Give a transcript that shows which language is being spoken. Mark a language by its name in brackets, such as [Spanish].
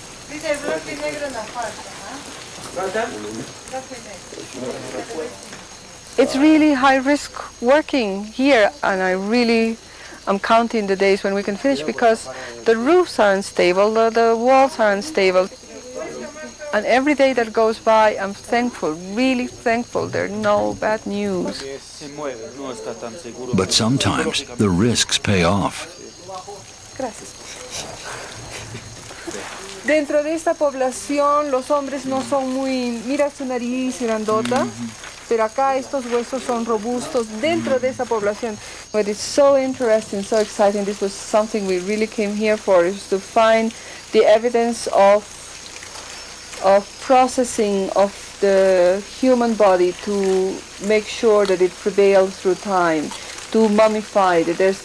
[Spanish] Dice blanco y negro en la falda, [English] It's really high risk working here, and I'm counting the days when we can finish because the roofs are unstable, the walls are unstable. And every day that goes by, I'm thankful, really thankful. There are no bad news. But sometimes the risks pay off. [Spanish] Gracias. Dentro de esta población, los hombres no son muy... Mira su nariz grandota, pero acá estos huesos son robustos dentro de esa población. [English] But it's so interesting, so exciting. This was something we really came here for, is to find the evidence of processing of the human body to make sure that it prevails through time, to mummify it.